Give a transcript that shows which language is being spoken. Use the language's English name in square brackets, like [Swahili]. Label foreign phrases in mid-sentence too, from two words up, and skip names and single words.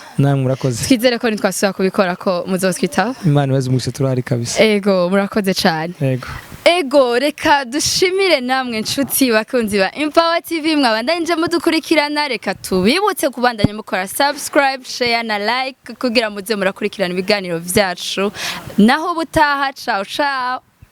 [Rundi] Namwe murakoze. Twizere ko nitwasubira kubikora ko muzotwitaba. Imana ibaze umugise turari kabisa. Ego murakoze cyane. Ego reka dushimire namwe nshuti bakunzi ba Empower TV mwabandanye mudukurikirana, reka tubibutse kubandanya mukora [English] subscribe, share [Rundi] na like kugira muze murakurikirana ibiganiro vyacu. Naho butaha, [Italian] ciao ciao.